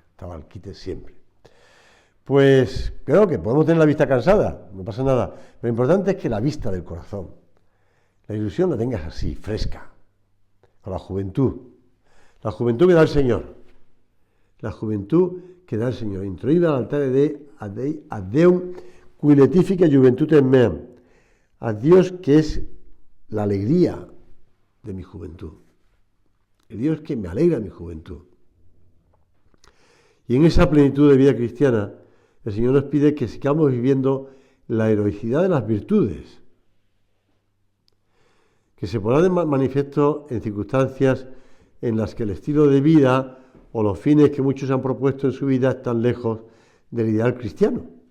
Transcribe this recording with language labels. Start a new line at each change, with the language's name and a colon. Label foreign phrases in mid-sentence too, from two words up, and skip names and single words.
Spanish: Estaba al quite siempre. Pues creo que podemos tener la vista cansada, no pasa nada. Pero lo importante es que la vista del corazón, la ilusión la tengas así, fresca, con la juventud que da el Señor. La juventud que da el Señor.
Latin: Introiva l'altare a Deum cui letifica juventutem meam.
Spanish: A Dios que es la alegría de mi juventud. El Dios que me alegra mi juventud. Y en esa plenitud de vida cristiana, el Señor nos pide que sigamos viviendo la heroicidad de las virtudes, que se pondrán de manifiesto en circunstancias en las que el estilo de vida o los fines que muchos han propuesto en su vida están lejos del ideal cristiano.